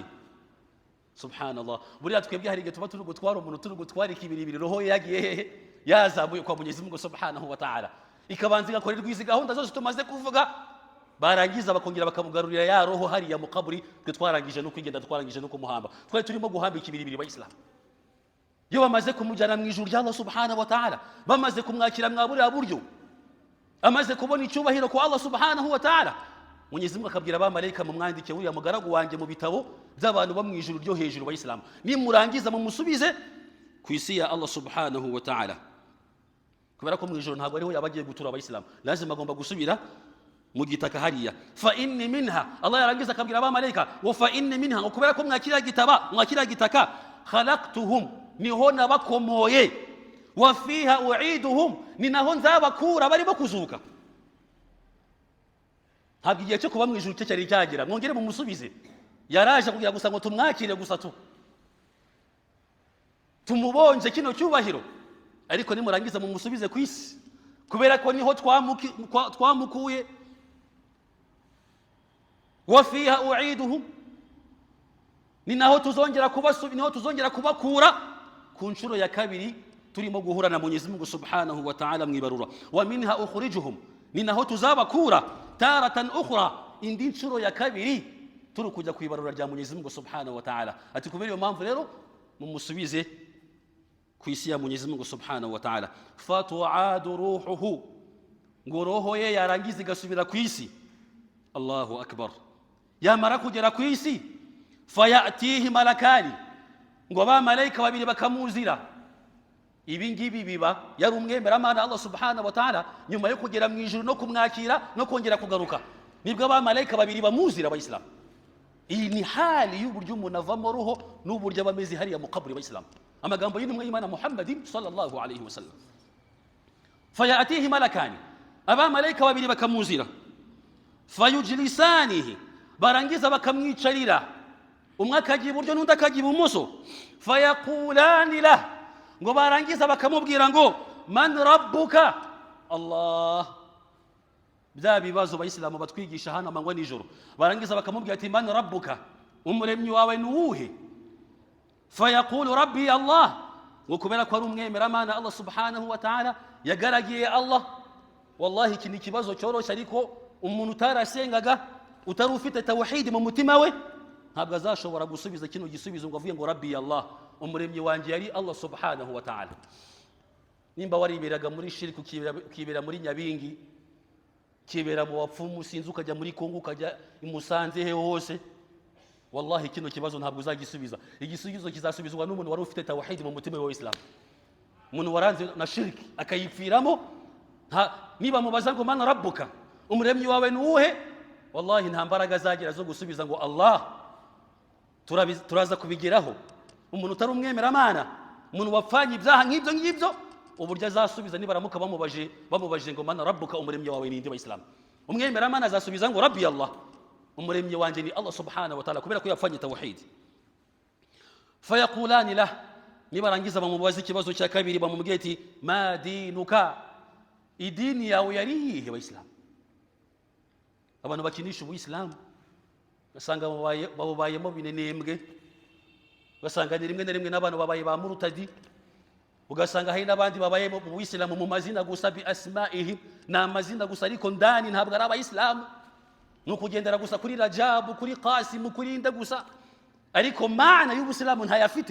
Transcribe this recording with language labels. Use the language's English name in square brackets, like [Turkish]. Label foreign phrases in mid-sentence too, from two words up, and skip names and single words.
[Kinyarwanda] Subhanallah, buriya twebwe hari igihe tuba turi gutwara umuntu, turi gutwara ikibiribiri, roho yagiye hehe, yazamuye kwa Mwenyezi Mungu [Arabic] سبحانه وتعالى, [Kinyarwanda] ikabanza igakorerwa izi gahunda zose tumaze kuvuga, barangiza bakongera bakamugarurira ya roho hariya mu kaburi. Twe twarangije no kwigenda, twarangije no kumuhamba, twari turimo guhamba ikibiribiri bayisilamu. Iyo bamaze kumujyana mu ijuru rya [Arabic] الله سبحانه وتعالى, [Kinyarwanda] bamaze kumwakira mwa buriya buryo, amaze kubona icyubahiro kwa [Arabic] الله سبحانه وتعالى, [Kinyarwanda] Mwenyezi Mungu akabwira abamalayika, mumwandike uriya mugaragu wanjye mu bitabo by'abantu bo mu ijuru ryo hejuru bayisilamu, nimurangiza mumusubize ku isi ya [Arabic] الله سبحانه وتعالى. [Kinyarwanda] Kubera ko mu ijuru ntabwo ariho yabagiye gutura abayisilamu, lazima agomba gusubira mu gitaka hariya. [Arabic] فإني منها, [Kinyarwanda] Allah yarangiza akabwira abamalayika [Arabic] وفإني منها, [Kinyarwanda] ngo kubera ko mwakira gitaka, khalaqtuhum, niho nabakomoye, [Arabic] وفيها أعيدهم, [Kinyarwanda] ni naho nzabakura barimo kuzuka. Ntabwo igihe cyo kuba mu ijuru cye cyari cyagera, mwongere mumusubize. Yaraje kugira gusa ngo tumwakire gusa tumubonje kino cyubahiro, ariko nimurangiza mumusubize ku isi, kubera ko niho twamukuye. [Arabic] وفيها أعيدهم, [Kinyarwanda] ni naho tuzongera kubakura ku nshuro ya kabiri turimo guhura na Mwenyezi Mungu [Arabic] سبحانه وتعالى [Kinyarwanda] mwibarura. [Arabic] ومنها أخرجهم, [Kinyarwanda] ni naho tuzabakura [Arabic] تارة أخرى, [Kinyarwanda] indi nshuro ya kabiri turi kujya kwibarura rya Mwenyezi Mungu [Arabic] سبحانه وتعالى. [Kinyarwanda] Ati kubera iyo mpamvu rero mumusubize ku isi ya Mwenyezi Mungu [Arabic] سبحانه وتعالى. فتعاد روحه, [Kinyarwanda] ngo roho ye yarangiza igasubira ku isi. [Arabic] الله أكبر. [Kinyarwanda] Yamara kugera ku isi, [Arabic] فيأتيه ملكان, [Kinyarwanda] ngo abamalayika babiri bakamuzira. Ibi ngibi biba yari umwemeramana [Arabic] الله سبحانه وتعالى, [Kinyarwanda] nyuma yo kugera mu ijuru no kumwakira no kongera kugaruka, nibwo abamalayika babiri bamuzira abayisilamu. Iyi ni hali y'uburyo umuntu avamo roho n'uburyo abameze hariya mu kaburi abayisilamu. Amagambo y'intumwa y'Imana Muhammadin [Arabic] صلى الله عليه وسلم. فيأتيه ملكان, [Kinyarwanda] abamalayika babiri bakamuzira. Fayujlisanihi, barangiza bakamwicarira, umwe akajya iburyo n'undi akajya ibumoso. [Arabic] فيقولان له, [Kinyarwanda] ngo barangiza bakamubwira ngo [Arabic] من ربك. [Kinyarwanda] Allah, bya bibazo abayisilamu batwigisha hano amanywa nijoro, barangiza bakamubwira ati [Arabic] من ربك, [Kinyarwanda] umuremyi wawe ni uwuhe? [Arabic] فيقول ربي الله, [Kinyarwanda] ngo kubera ko ari umwemeramana [Arabic] الله سبحانه وتعالى, [Kinyarwanda] yagaragiye Allah. Wallahi iki ni ikibazo cyoroshye, ariko umuntu utarasengaga, utari ufite tawhid mu mutima we, ntabwo azashobora gusubiza kino gisubizo ngo avuye ngo [Arabic] ربي الله, [Kinyarwanda] umuremyi wanjye yari [Arabic] الله سبحانه وتعالى. [Kinyarwanda] Nimba wariberaga muri shirku, ukibera muri Nyabingi, kibera mu bapfumu, sinzi ukajya muri Kongo, ukajya imusanze he hose, wallahi kino kibazo ntabwo uzagisubiza. Igisubizo kizasubizwa n'umuntu wari ufite tawhid mu mutima wa Islam, umuntu waranze na shirki akayipfiramo. Niba mubaza ngo [Arabic] من ربك, [Kinyarwanda] umuremyi wawe ni uwuhe, wallahi nta mbaraga zagira zo gusubiza ngo Allah. Turaza kubigeraho. Umuntu utari umwemeramana, umuntu wapfanye ibyaha nk'ibyo ngibyo, uburyo azasubiza nibaramuka bamubaje ngo [Arabic] من ربك, [Kinyarwanda] umuremyi wawe ni inde w'Islam. Umwemeramana azasubiza ngo [Arabic] ربي الله, [Kinyarwanda] umuremyi wanjye ni [Arabic] الله سبحانه وتعالى, [Kinyarwanda] kubera ko yapfanye tawhid. [Arabic] فيقولان له, [Kinyarwanda] nibarangiza bamubaza ikibazo cya kabiri, bamubwira ati [Arabic] ما دينك, [Kinyarwanda] idini yawe yari iyihe w'Islam? Abantu bakinisha ubuyisilamu, basanga babubayemo binenembwe, basanga ni rimwe na rimwe n'abantu babaye ba murutadi, ugasanga hari n'abandi babaye mu Buyisilamu mu mazina gusa [Arabic] بأسمائهم, [Kinyarwanda] na amazina gusa ariko ndani ntabwo ari abayisilamu, ni ukugendera gusa kuri Rajabu, kuri Qasimu, kuri inde gusa, ariko maana y'Ubusilamu ntayafite.